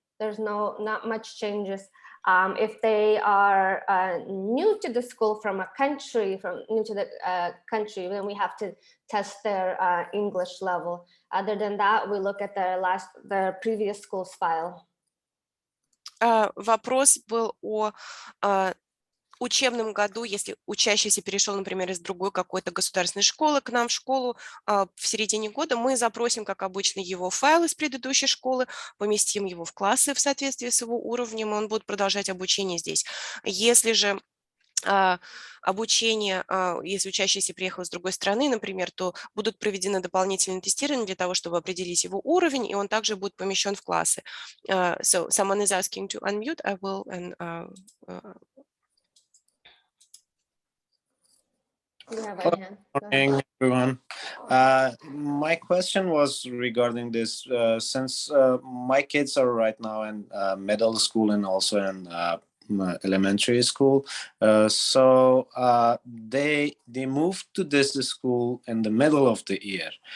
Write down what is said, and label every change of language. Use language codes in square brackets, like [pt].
[en] There's not much changes. If they are new to the school from a country, then we have to test their English level. Other than that, we look at their previous school's file. [ru] Вопрос был о учебном году, если учащийся перешел, например, из другой какой-то государственной школы к нам в школу в середине года, мы запросим, как обычно, его файл из предыдущей школы, поместим его в классы в соответствии с его уровнем, и он будет продолжать обучение здесь. Если же обучение, если учащийся приехал из другой страны, например, то будут проведены дополнительные тестирования для того, чтобы определить его уровень, и он также будет помещен в классы. [en] So someone is asking to unmute. I will Morning, everyone. My question was regarding this. Since my kids are right now in middle school and also in elementary school, so they moved to this school in the middle of the year.